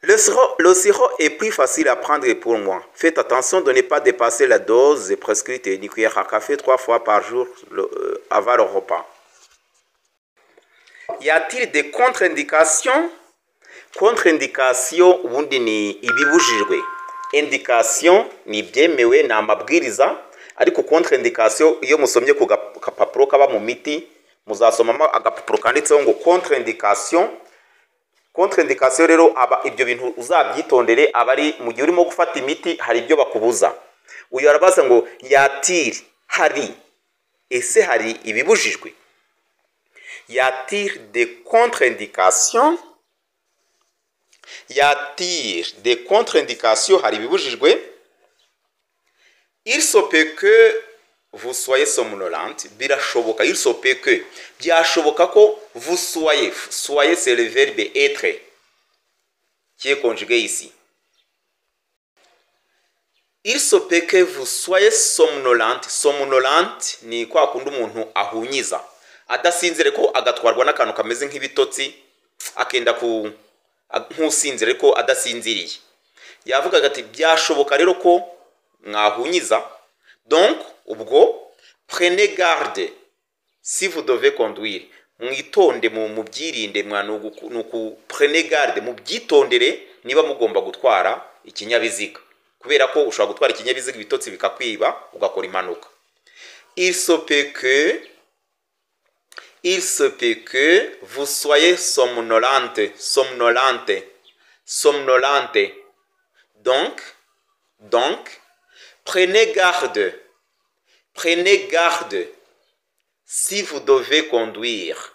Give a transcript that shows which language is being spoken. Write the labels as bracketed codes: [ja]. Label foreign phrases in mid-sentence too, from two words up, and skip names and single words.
[fr] Le sirop est plus facile à prendre pour moi. Faites attention de ne pas dépasser la dose prescrite d'une cuillère à café 3 fois par jour avant le repas. Y a-t-il des contre-indications? [rw] Contre-indication ubundi ni ibibujijwe. Indication ni ibyemewe ni amabwiriza, ariko contre-indication iyo musomye ku gapapuro kaba mu miti muzasomamo agapapuro kanditseho ngo contre-indication. Contre-indication rero ibyo bintu uzabyitondere, abari mu gihe urimo gufata imiti hari ibyo bakubuza. Uyu arabaza ngo [fr] y-a-t-il, [rw] hari, ese hari ibibujijwe? [fr] Y-a-t-il des contre-indications? Y-a-t-il des contre-indications? [rw] Hari ibibujijwe? [fr] Il se peut que vous soyez somnolente. Birashoboka, il se peut que. [rw] Byashoboka ko [fr] vous soyez. Soyez, c'est le verbe être qui est conjugué ici. Il se peut que vous soyez somnolente. [rw] Somnolente ni kwa kundi umuntu ahunyiza, adasinzire ko agatwarwa n'akantu kameze nk'ibitotsi, akenda nk'usinzire ko adasinziriye. Yavugaga ati byashoboka rero ko mwahunyiza. [fr] Donc ubwo prenez garde si vous devez conduire. [rw] Mwitonde mu byirinde nuku [fr] prenez garde [rw] mu byitondere niba mugomba gutwara ikinyabiziga, kubera ko ushobora gutwara ikinyabiziga ibitotsi bikakwiba ugakora impanuka. [fr] Il se peut que vous soyez somnolente. Donc prenez garde si vous devez conduire.